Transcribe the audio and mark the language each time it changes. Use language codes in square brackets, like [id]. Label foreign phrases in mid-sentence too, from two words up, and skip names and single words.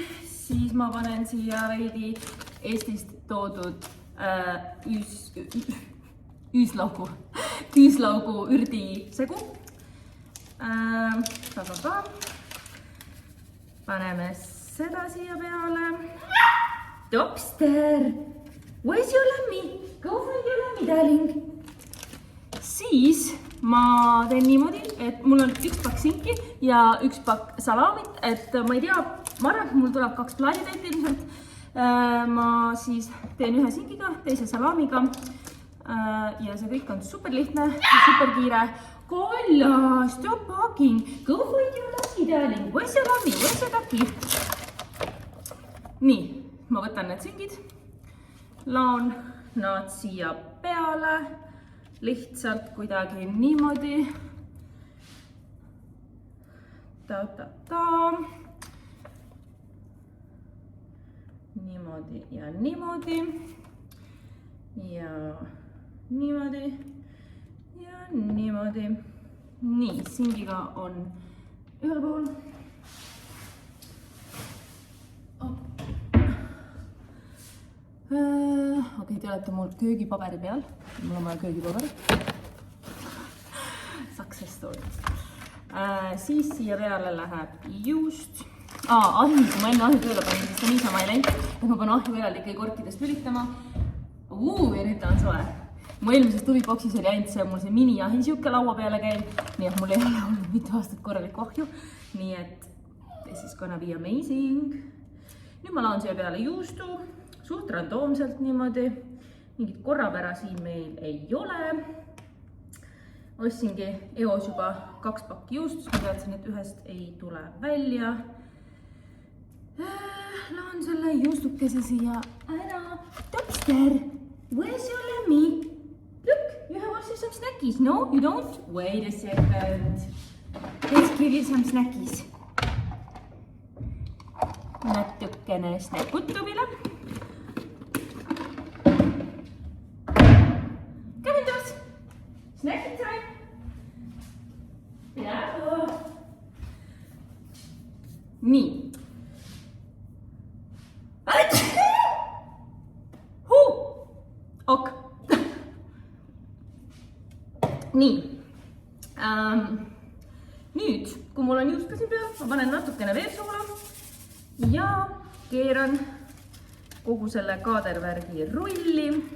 [et] Siis ma panen siia veidi Eestist toodud küüslaugu ürdi segu. Paneme seda siia peale. [en] Topster, where's your lammi? Go find your lammi, darling. [et] Siis ma teen niimoodi, et mul on 1 pakk sinki ja 1 pakk salamit, et ma ei tea, ma arvan, et mul tuleb 2 plaaditäit ilmselt. Ma siis teen ühe singiga, teise salamiga ja see kõik on super lihtne ja super kiire. [en] Kolla, stop talking, go find your lammi, darling, where's your lammi, where's your ducky? [et] Nii, ma võtan need singid, laon nad siia peale, lihtsalt kuidagi niimoodi. Niimoodi ja niimoodi ja niimoodi ja niimoodi. Nii, singiga on ühel pool. Okei, te olete mul köögipaberi peal. Mul on vaja köögipaberi. [en] Success story. [et] Siis siia peale läheb juust. Ahi, kui ma enne ahi tööle panin, siis ta niisama ei läinud. Ma pean ahju eraldi ikkagi korkidest lülitama. Ja nüüd ta on soe. Mu eelmises tuviboksis oli ainult see, mul see mini-ahi siuke laua peale käib. Nii et mul ei ole olnud mitu aastat korralikku ahju. Nii et [en] this is gonna be amazing. [et] Nüüd ma laon siia peale juustu. Suht randoomselt niimoodi. Mingit korrapära siin meil ei ole. Ostsingi eos juba 2 pakki juustust. Ma teadsin, et ühest ei tule välja. Laon selle juustukese siia ära. [en] Topster, where's your lemmy? Look, you have also some snackies. No, you don't? Wait a second. Let's give you some snackies. [et] Natukene snäkutuvile. [en] Come indoors. Snacking time. Bravo. [et] Nii. Ok. Nii. Nüüd, kui mul on juust ka siin peal, ma panen natukene veepsoola ja keeran kogu selle kaadervärgi rulli.